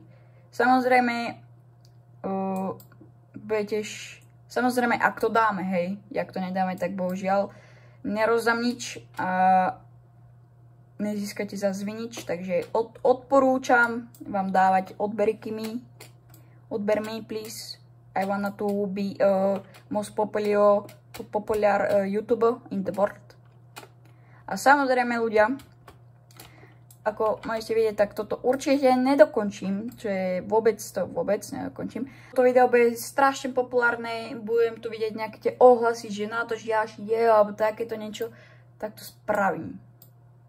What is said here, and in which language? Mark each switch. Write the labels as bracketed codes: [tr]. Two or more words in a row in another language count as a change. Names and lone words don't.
[sk] Samozrejme, samozrejme, ak to dáme, hej, jak to nedáme, tak bohužiaľ nerozdám nič a nezískate zase nič, takže odporúčam vám dávať odberky mi. [en] Odber me, please. I wanna to be most popular YouTuber in the world. [sk] A samozrejme ľudia, ako môžete vidieť, tak toto určite nedokončím, čo je vôbec nedokončím. To video bude strašne populárne, budem tu vidieť nejaké tie ohlasy, že na to ďalší diel alebo takéto niečo, tak to spravím.